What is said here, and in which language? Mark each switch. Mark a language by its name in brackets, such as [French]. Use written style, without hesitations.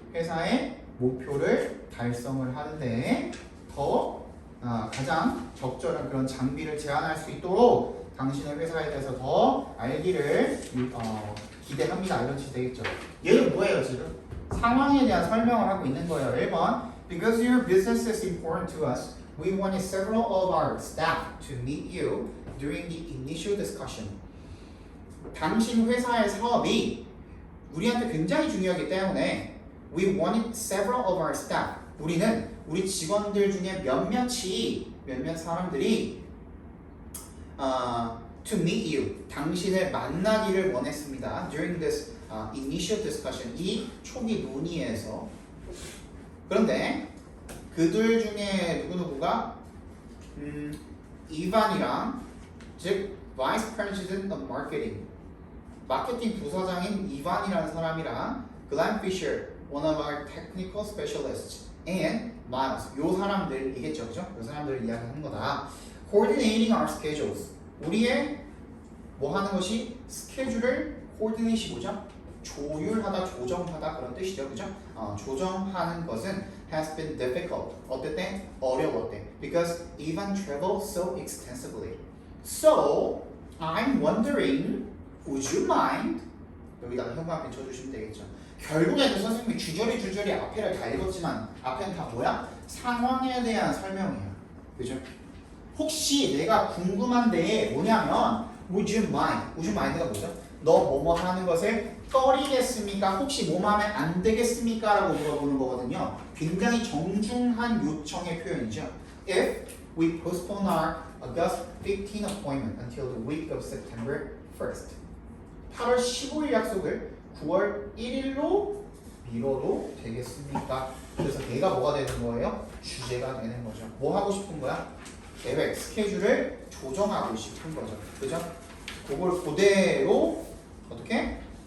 [Korean] 회사의 목표를 달성을 하는데 더 가장 적절한 그런 장비를 제안할 수 있도록 당신의 회사에 대해서 더 알기를 기대합니다. 이런 뜻이 되겠죠. 얘는 뭐예요 지금? 상황에 대한 설명을 하고 있는 거예요. [English] 1번 Because your business is important to us, we wanted several of our staff to meet you during the initial discussion. [Korean] 당신 회사의 사업이 우리한테 굉장히 중요하기 때문에 [English] we wanted several of our staff. [Korean] 우리는 우리 직원들 중에 몇몇 사람들이 [English] to meet you, [Korean] 당신을 만나기를 원했습니다. [English] During this initial discussion, [Korean] 이 초기 논의에서. 그런데 그들 중에 누구누구가 이반이랑 즉 Vice President of Marketing, 마케팅 부사장인 이반이라는 사람이랑 Glenn Fisher, [English] one of our technical specialists, [Korean] and Miles, 요 사람들이겠죠, 그죠? 요 사람들을 이야기하는 거다. [English] Coordinating our schedules, [Korean] 우리의 뭐 하는 것이 스케줄을 coordinate이 뭐죠? 조율하다, 조정하다 그런 뜻이죠, 그죠? 조정하는 것은 [English] has been difficult. [Korean] 어땠대? 어려웠대. [English] Because Ivan traveled so extensively. So I'm wondering, would you mind? [Korean] 여기다가 현관앞에 쳐주시면 되겠죠. 결국에는 선생님이 주저리 앞에를 다 읽었지만 앞에는 다 뭐야? 상황에 대한 설명이야. 그죠? 혹시 내가 궁금한데 뭐냐면 [English] would you mind? [Korean] would you mind가 뭐죠? 너 뭐뭐 하는 것을 꺼리겠습니까? 혹시 뭐 하면 안 되겠습니까? 라고 물어보는 거거든요. 굉장히 정중한 요청의 표현이죠. [English] If we postpone our August 15 appointment until the week of September 1st. [Korean] 8월 15일 약속을 9월 1일로 미뤄도 되겠습니까? 그래서 걔가 뭐가 되는 거예요? 주제가 되는 거죠. 뭐 하고 싶은 거야? 계획, 스케줄을 조정하고 싶은 거죠. 그죠? 그걸 그대로 어떻게?